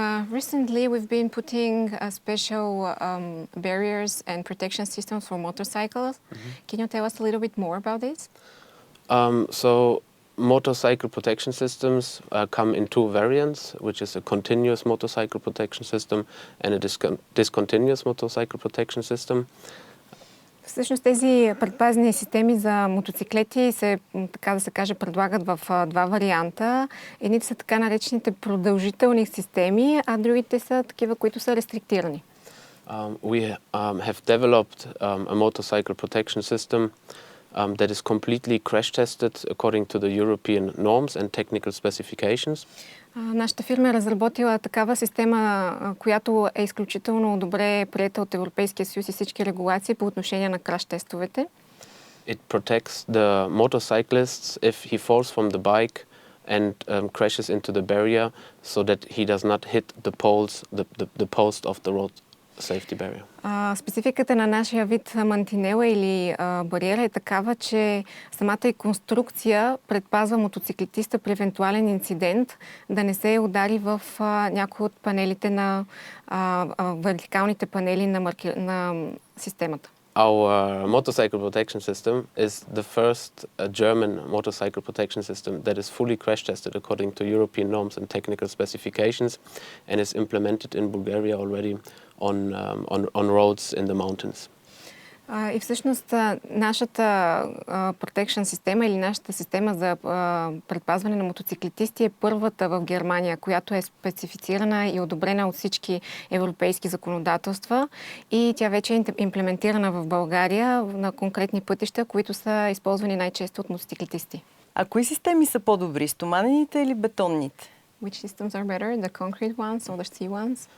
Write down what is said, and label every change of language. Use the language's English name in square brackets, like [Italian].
[English] Recently, we've been putting special barriers and protection systems for motorcycles. Can you tell us a little bit more about this? So, motorcycle protection systems come in two variants, which is a continuous motorcycle protection system and a discontinuous motorcycle protection system. [Bulgarian] Всъщност тези предпазни системи за мотоциклети се, така да се каже, предлагат в два варианта. Едните са така наречените продължителни системи, а другите са такива, които са рестриктирани. [English] We have developed a motorcycle protection system that is completely crash-tested according to the European norms and technical specifications. [Bulgarian] Нашата фирма е разработила такава система, която е изключително добре приета от Европейския съюз и всички регулации по отношение на краш-тестовете. [English] It protects the motorcyclists if he falls from the bike and crashes into the barrier so that he does not hit the post of the road safety barrier. [Bulgarian] Спецификата на нашия вид мантинела или бариера е такава, че самата и конструкция предпазва мотоциклетиста при евентуален инцидент да не се удари в някои от панелите на вертикалните панели на системата. [English] Our motorcycle protection system is the first German motorcycle protection system that is fully crash tested according to European norms and technical specifications and is implemented in Bulgaria already on roads in the mountains. [Bulgarian] И всъщност нашата protection система или нашата система за предпазване на мотоциклетисти е първата в Германия, която е специфицирана и одобрена от всички европейски законодателства и тя вече е имплементирана в България на конкретни пътища, които са използвани най-често от мотоциклетисти. А кои системи са по-добри, стоманените или бетонните? [English] Which systems are better, the concrete ones or the steel ones?